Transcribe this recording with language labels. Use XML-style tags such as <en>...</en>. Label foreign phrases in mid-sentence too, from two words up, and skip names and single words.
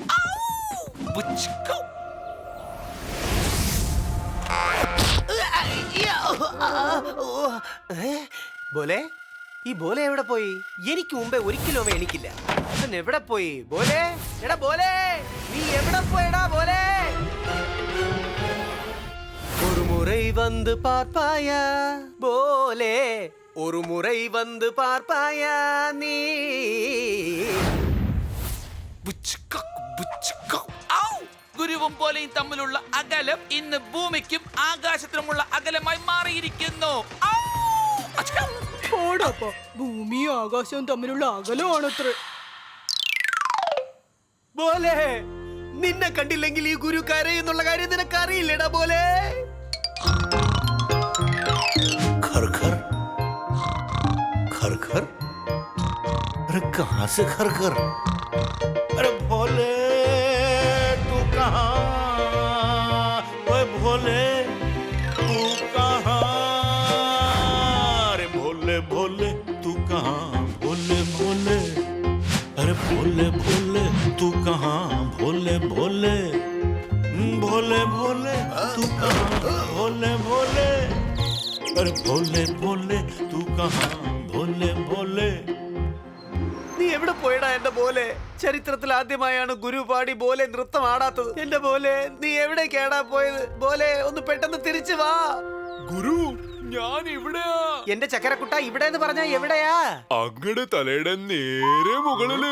<ml>ബോലെ, ഈ ബോലെ എവിടെ പോയി? എനിക്ക് മുമ്പേ ഒരിക്കലും അവൻ എണിക്കില്ല. അവൻ എവിടെ പോയി? ബോലെ, എടാ ബോലെ, നീ എവിടെ പോയടാ ബോലെ?</ml> <ta>ஒரு முறை வந்து பார்ப்பாயா போலே, ஒரு முறை வந்து பார்ப்பாயா நீ?</ta> <ml>ഗുരുവും പോലെയും തമ്മിലുള്ള അകലം ഇന്ന് ഭൂമിക്കും ആകാശത്തിനുമുള്ള അകലമായി മാറിയിരിക്കുന്നു. പോടാപ്പാ, ഭൂമിയും ആകാശവും തമ്മിലുള്ള അകലമാണത്ര. ബോലെ, നിന്നെ കണ്ടില്ലെങ്കിൽ ഈ ഗുരു കരയെന്നുള്ള കാര്യം നിനക്ക് അറിയില്ലടാ ബോലെ.</ml> <hi>घर घर घर घर, अरे कहाँ से घर घर? अरे भोले तू कहाँ? ओए भोले तू कहाँ? अरे भोले भोले तू कहाँ? भोले भोले, अरे भोले भोले तू कहाँ? भोले भोले भोले भोले तू कहाँ? भोले भोले, अरे भोले भोले तू कहाँ? भोले भोले.</hi> <ml>നീ എവിടെ പോയടാ എന്റെ ബോലെ? ചരിത്രത്തിൽ ആദ്യമായാണ് ഗുരു പാടി ബോലെ നൃത്തം ആടാത്തത്. എന്റെ ബോലെ, നീ എവിടേക്കാടാ പോയത്? ബോലെ, ഒന്ന് പെട്ടെന്ന് തിരിച്ചു വാ. ഗുരു ഞാൻ ഇവിടെയാ. എന്റെ ചക്കരക്കുട്ട, ഇവിടെ എന്ന് പറഞ്ഞാ എവിടെയാ? അങ്ങടെ തലയുടെ നേരെ മുകളില്.</ml>